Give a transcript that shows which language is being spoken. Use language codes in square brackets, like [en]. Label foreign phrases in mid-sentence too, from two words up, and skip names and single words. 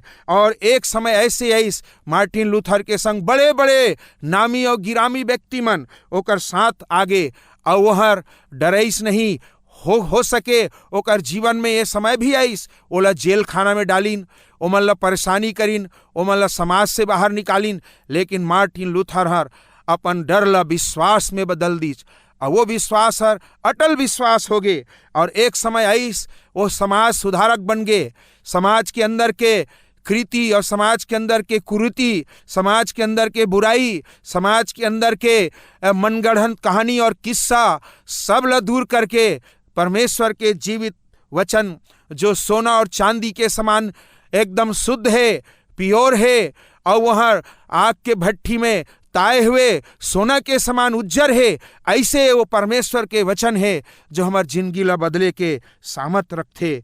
[hne] और एक समय ऐसे आइस मार्टिन लूथर के संग बड़े बड़े नामी और गिरामी व्यक्ति मन ओकर साथ आगे, और वह डराइस नहीं। हो सके ओकर जीवन में ये समय भी आइस, ओला जेल खाना में डालिन, ओमन ला परेशानी करिन, ओमन ला समाज से बाहर निकालिन। लेकिन मार्टिन लूथर हर अपन डर ला विश्वास में बदल दीज, और वो विश्वास हर अटल विश्वास हो गए। और एक समय आइस वो समाज सुधारक बन गए। समाज के अंदर के कृति और समाज के अंदर के कुरीति, समाज के अंदर के बुराई, समाज के अंदर के मनगढ़ंत कहानी और किस्सा सब ला दूर करके परमेश्वर के जीवित वचन जो सोना और चांदी के समान एकदम शुद्ध है, प्योर है, और वह आग के भट्टी में ताए हुए सोना के समान उज्जर है, ऐसे वो परमेश्वर के वचन है जो हमार जिंदगी ला बदले के सामर्थ रखते।